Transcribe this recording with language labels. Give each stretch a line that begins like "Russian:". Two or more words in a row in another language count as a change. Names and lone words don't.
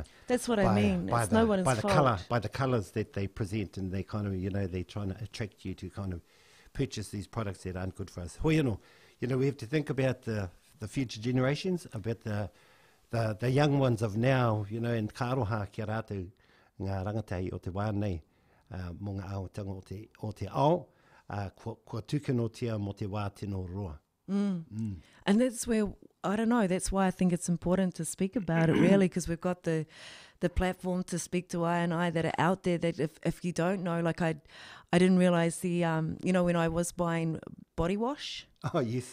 English: That's what I mean. It's no one's fault. By the colours that they present, and they kind of they're trying to attract you to kind of purchase these products that aren't good for us. We have to think about the future generations, about the young ones of now, and
Māori: ka aroha kia rātou ngā rangatai o te wānei mō ngā aotanga o te ao, kua tukinotia mo te wā tino roa.
English: And that's where, I don't know, that's why I think it's important to speak about it, really, because we've got the platform to speak to I that are out there that if you don't know, like I didn't realise the, when I was buying body wash. Oh, yes.